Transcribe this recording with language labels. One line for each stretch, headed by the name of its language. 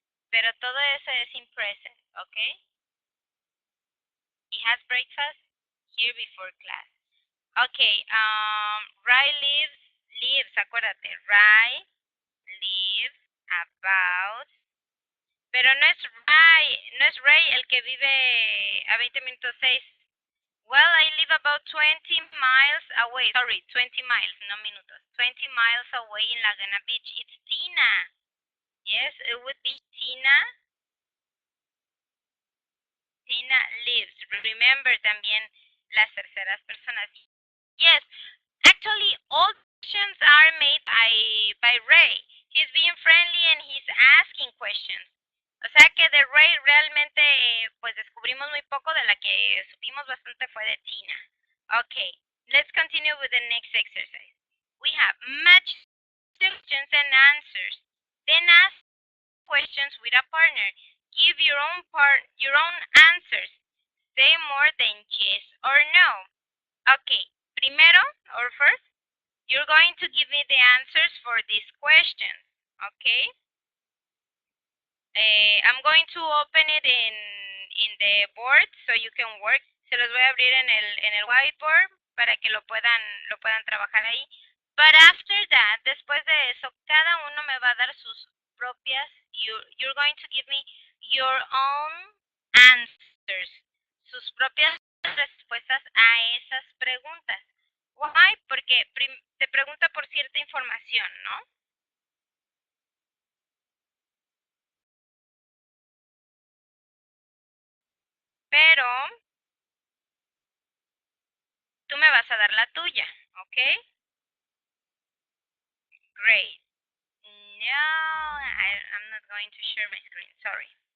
Spanish: Pero todo eso es
English: in present,
Spanish: ¿ok?
English: He has breakfast here before class. Okay, Ray lives,
Spanish: acuérdate,
English: Ray lives about,
Spanish: pero no es Ray el que vive a 20 minutos 6.
English: Well, I live about 20 miles away, sorry, 20 miles, no minutos, 20 miles away in Laguna Beach. It's Tina. Yes, it would be Tina. Tina lives. Remember
Spanish: también las terceras personas.
English: Yes, actually, all questions are made by Ray. He's being friendly and he's asking questions.
Spanish: O sea que de Ray realmente pues descubrimos muy poco, de la que supimos bastante fue de Tina.
English: Okay, let's continue with the next exercise. We have match questions and answers. Then ask questions with a partner. Give your own answers. Say more than yes or no. Okay,
Spanish: primero
English: or first, you're going to give me the answers for these questions. Okay? I'm going to open it in the board so you can work.
Spanish: Se los voy a abrir en el whiteboard para que lo puedan trabajar ahí.
English: But after that,
Spanish: después de eso, cada uno me va a dar sus propias.
English: You're going to give me your own answers.
Spanish: Sus propias respuestas a esas preguntas.
English: Why?
Spanish: Porque te pregunta por cierta información, ¿no? Pero tú me vas a dar la tuya, ¿ok?
English: Great. No, I'm not going to share my screen, sorry.